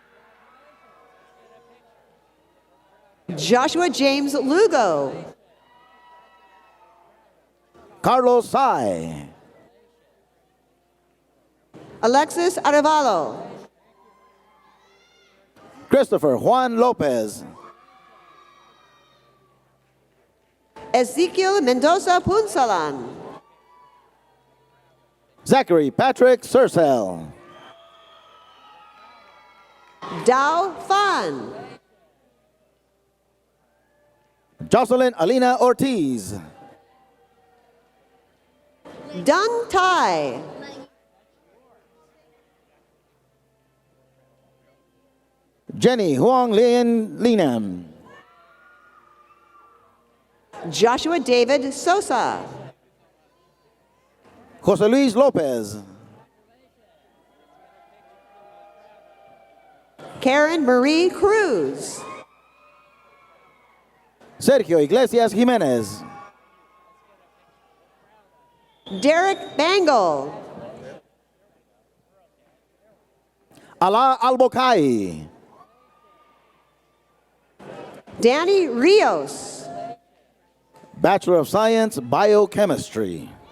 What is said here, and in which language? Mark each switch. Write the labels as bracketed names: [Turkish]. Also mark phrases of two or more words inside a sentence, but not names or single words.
[English] Joshua James Lugo. Carlos Sai. Alexis Arevalo. Christopher Juan Lopez. Ezekiel Mendoza Punsalan. Zachary Patrick Sursel. Dao Fan. Jocelyn Alina Ortiz. Dun Tai. Jenny Huang Lin Linam. Joshua David Sosa. Jose Luis Lopez. Karen Marie Cruz. Sergio Iglesias Jimenez. Derek Bangle. Ala Albokai. Danny Rios. Bachelor of Science, Biochemistry.